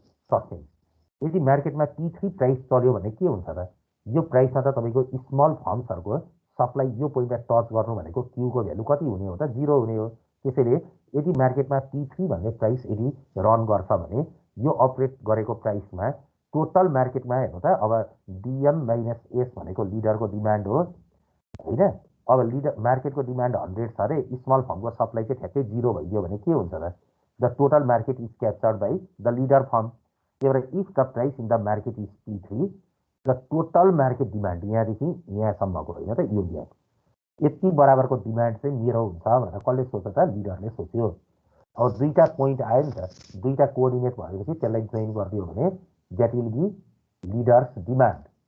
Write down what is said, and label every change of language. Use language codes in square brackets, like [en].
[ne] सक्ने यदि मार्केटमा P3 प्राइस चल्यो भने के हुन्छ त यो प्राइसमा त तपाईको स्मल फर्म्सहरुको सप्लाई यो पोइन्टमा टच गर्नु भनेको Q को भ्यालु कति हुने हो त 0 हुने हो त्यसैले यदि मार्केटमा P3 भन्ने प्राइस यदि रन गर्छ भने यो अपरेट गरेको प्राइसमा टोटल मार्केटमा हेर्नु त अब DM माइनस एस भनेको लिडरको डिमान्ड हो होइन। अब लिडर मार्केटको डिमान्ड 100 छ अरे, स्मल फर्मको सप्लाई चाहिँ ठ्याक्कै 0 भइदियो भने के हुन्छ त? [en] The total market is captured by the leader firm. [ne] त्यही भएर [en] if the price in the market is P3 [ne] the total market demand यहाँदेखि यहाँसम्मको होइन त, यो ग्याप यति बराबरको डिमान्ड चाहिँ मेरो हुन्छ भनेर कसले सोच्यो त? लिडरले सोच्यो। अब दुईवटा पोइन्ट आयो नि त, दुईवटा कोअर्डिनेट भएपछि त्यसलाई जोइन गरिदियो भने [en] That will be leader's demand.